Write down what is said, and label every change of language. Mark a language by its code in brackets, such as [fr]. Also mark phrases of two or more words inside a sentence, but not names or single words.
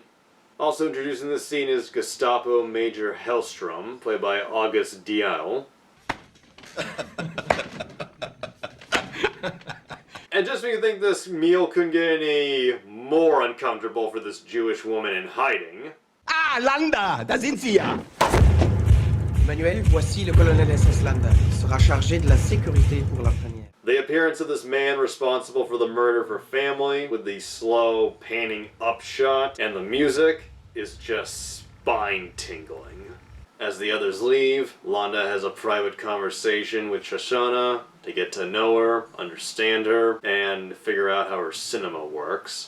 [en] Also introducing this scene is Gestapo Major Hellstrom, played by August Dial. And just when you think this meal couldn't get any more uncomfortable for this Jewish woman in hiding. [de] Ah, Landa, da sind Sie ja! [fr] Emmanuel, voici le colonel SS Landa. Il sera chargé de la sécurité pour la première. [en] The appearance of this man responsible for the murder of her family, with the slow panning up shot, and the music, is just spine-tingling. As the others leave, Landa has a private conversation with Shosanna to get to know her, understand her, and figure out how her cinema works.